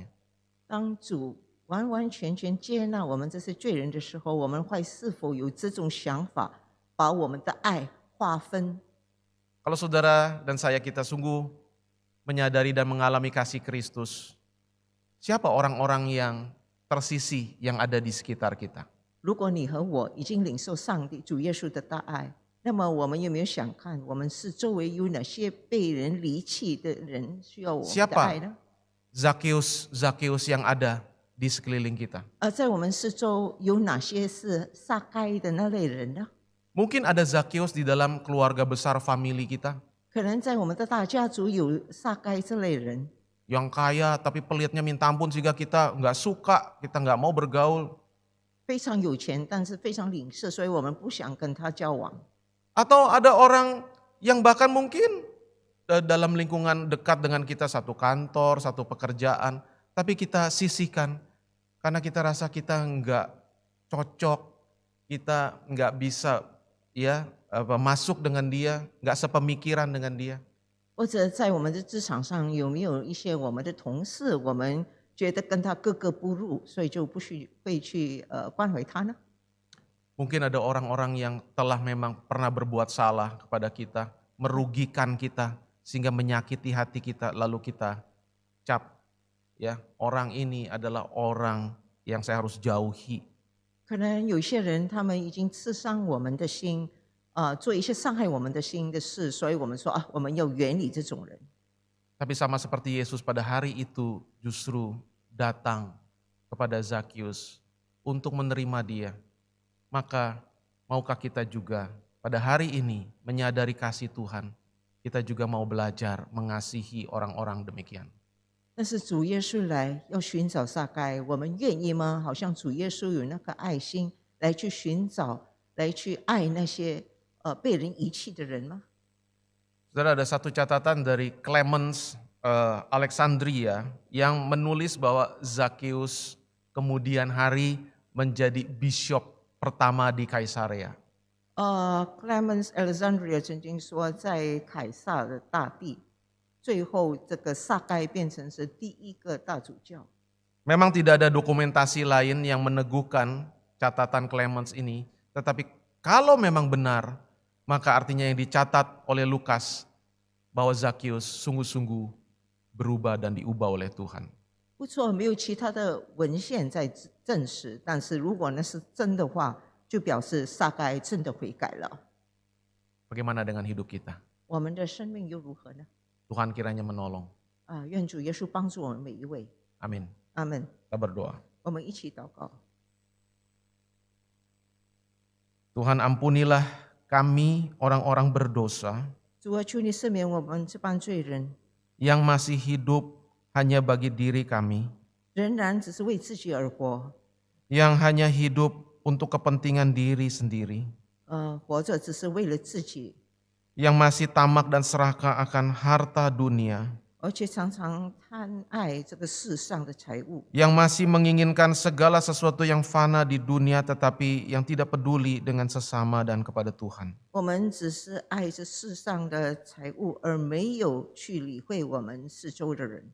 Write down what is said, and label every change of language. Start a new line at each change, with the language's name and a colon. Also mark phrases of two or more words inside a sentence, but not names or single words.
Chinese: 当主完完全全接纳我们这些罪人的时候，我们会是否有这种想法，把我们的爱划分？
Indonesian: Kalau saudara dan saya kita sungguh menyadari dan mengalami kasih Kristus, siapa orang-orang yang tersisih yang ada di sekitar kita?
Chinese: 如果你和我已经领受上帝主耶稣的大爱，那么我们有没有想看，我们是周围有哪些被人离弃的人需要我们的爱呢？
Indonesian: Zakheus yang ada di sekeliling kita.
Chinese: 在我们四周有哪些是撒该的那类人呢？
Indonesian: Mungkin ada Zakheus di dalam keluarga besar famili kita.
Chinese: 可能在我们的大家族有撒该这类人，
Indonesian: yang kaya tapi pelitnya minta ampun sehingga kita nggak suka, kita nggak mau bergaul.
Chinese: 非常有钱，但是非常吝啬，所以我们不想跟他交往。
Indonesian: Atau ada orang yang bahkan mungkin dalam lingkungan dekat dengan kita, satu kantor, satu pekerjaan, tapi kita sisihkan karena kita rasa kita nggak cocok, kita nggak bisa masuk dengan dia, nggak sepemikiran dengan dia.
Chinese: 或者在我们的职场上，有没有一些我们的同事，我们觉得跟他格格不入，所以就不会去关怀他呢？
Indonesian: Mungkin ada orang-orang yang telah memang pernah berbuat salah kepada kita, merugikan kita, sehingga menyakiti hati kita, lalu kita cap, ya orang ini adalah orang yang saya harus jauhi.
Chinese: 可能有些人他们已经刺伤我们的心，做一些伤害我们的心的事，所以我们说啊，我们要远离这种人。
Indonesian: Tapi sama seperti Yesus pada hari itu justru datang kepada Zakius untuk menerima dia. Maka maukah kita juga pada hari ini menyadari kasih Tuhan, kita juga mau belajar mengasihi orang-orang demikian.
Chinese: 但是主耶稣来要寻找撒该，我们愿意吗？好像主耶稣有那个爱心来去寻找，来去爱那些被人遗弃的人吗？
Indonesian: Saudara, ada satu catatan dari Clemens Alexandria yang menulis bahwa Zakius kemudian hari menjadi bishop pertama di Kaisarea.
Chinese: Clemens Alexandria 曾经说，在凯撒的大地，最后这个撒该变成是第一个大主教。
Indonesian: Memang tidak ada dokumentasi lain yang meneguhkan catatan Clemens ini, tetapi kalau memang benar, maka artinya yang dicatat oleh Lukas bahwa Zakius sungguh-sungguh berubah dan diubah oleh Tuhan.
Chinese: 不错，没有其他的文献在证实，但是如果那是真的话，就表示撒该真的悔改了。
Indonesian: Bagaimana dengan hidup kita?
Chinese: 我们的生命又如何呢？
Indonesian: Tuhan kiranya menolong.
Chinese: 愿主耶稣帮助我们每一位。
Indonesian: Amin.
Chinese: 阿门。
Indonesian: Kita berdoa.
Chinese: 我们一起祷告。
Indonesian: Tuhan ampunilah kami orang-orang berdosa
Chinese: 主啊，求你赦免我们这帮罪人，
Indonesian: yang masih hidup hanya bagi diri kami,
Chinese: 仍然只是为自己而活，
Indonesian: yang hanya hidup untuk kepentingan diri sendiri,
Chinese: 活着只是为了自己，
Indonesian: yang masih tamak dan serakah akan harta dunia,
Chinese: 而且常常贪爱这个世上的财物，
Indonesian: yang masih menginginkan segala sesuatu yang fana di dunia tetapi yang tidak peduli dengan sesama dan kepada Tuhan.
Chinese: 我们只是爱这世上的财物，而没有去理会我们四周的人。